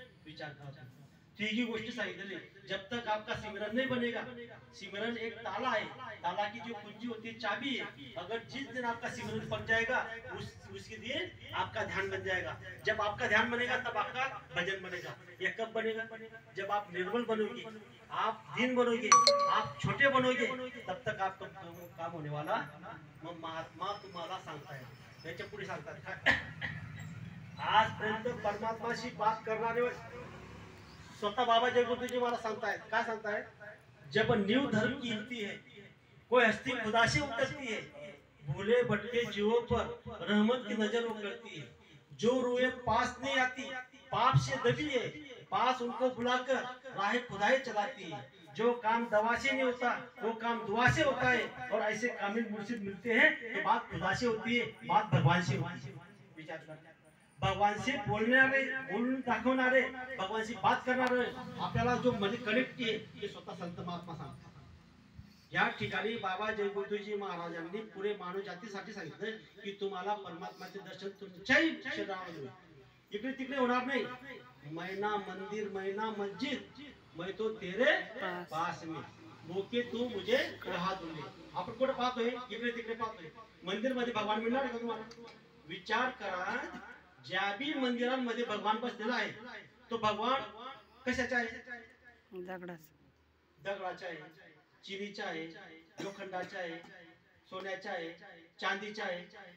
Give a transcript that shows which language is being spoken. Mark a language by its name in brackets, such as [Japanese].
[Marathi] विचार करा, ठीक ही गोष्टी सांगितली। [Hindi] जब तक आपका सिमरन नहीं बनेगा, सिमरन एक ताला है, ताला की जो कुंजी होती है चाबी है। अगर जिस दिन आपका सिमरन पक जाएगा, उसके दिन आपका ध्यान बन जाएगा। जब आपका ध्यान बनेगा तब आपका भजन बनेगा। यह कब बनेगा? जब आप निर्मल बनोगे, आप दीन बनोगे, आप छोटे बनोगे, तब तक आपका काम होने वाला। [Marathi] मग महात्मा तुम्हाला सांगताय, त्याच्या पुढे सांगतात आजपर्यंत परमात्माशी बात करणारे स्वतः बाबा जगबुद्ध जी मला सांगतायत, काय सांगतायत? [Hindi] जब नींव धर्म की हिलती है, कोई हस्ती खुदा से उतरती है, भूले भटके जीवों पर रहमत की नजर वो करती है। जो रूहे पास नहीं आती, पाप से दबी है, पास उनको बुलाकर राह खुदाई चलाती है। जो काम दवा से नहीं होता, वो काम दुआ से होता है। और ऐसे कामिल मुर्शिद मिलते हैं तो बात खुदा से होती है, बात भगवान से होती है। [Marathi] विचार कर, भगवानशी बोलणारे, बोलून दाखवणारे, भगवानशी बात करणारे आपल्याला जो मध्ये कनेक्ट आहे ते स्वतः संत महात्मा सांगतात। या ठिकाणी बाबा जयगुरुजी महाराजांनी पुरे मानव जातीसाठी सांगितलं की तुम्हाला परमात्माचे दर्शन तुमच्याही शरीरामध्ये होईल, इकडे तिकडे होणार नाही। [Hindi] मैना मंदिर मैना मस्जिद, मैं तो तेरे पास में, मोके तू मुझे रहा दूंगे। [Marathi] आपण कुठे पाहतोय? इकडे तिकडे पाहतोय। मंदिर मध्ये भगवान मिळणार का तुम्हाला? विचार करा, ज्या बी मंदिरांमध्ये भगवान बसलेला आहे तो भगवान कशाचा आहे? दगडाचा आहे, चिनीचा आहे, लोखंडाचा आहे, सोन्याचा आहे, चांदीचा आहे।